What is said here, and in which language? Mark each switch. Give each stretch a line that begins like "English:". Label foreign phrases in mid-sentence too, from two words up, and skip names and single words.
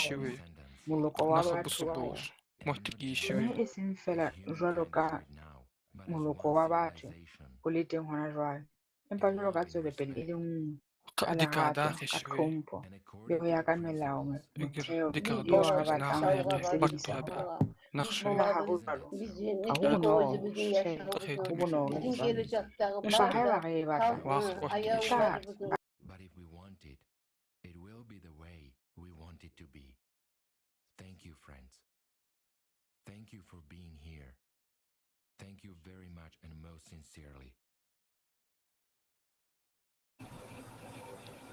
Southern Sotho: rona moloko wa batho ba rona mme e seng feela jwalo ka moloko wa batho o le teng hona jwale empa jwalo ka tswelopele e le nngwe ka lerato ka tlhompho le ho ya ka melao motheo eo re batlang ho e sebedisa fela ha ho jwalo ha ho bonolo ho bonolo empa haeba re e batla e tla
English: but if we want it, it will be the way we want it to be. Thank you, friends. Thank you for being here. Thank you very much and most sincerely.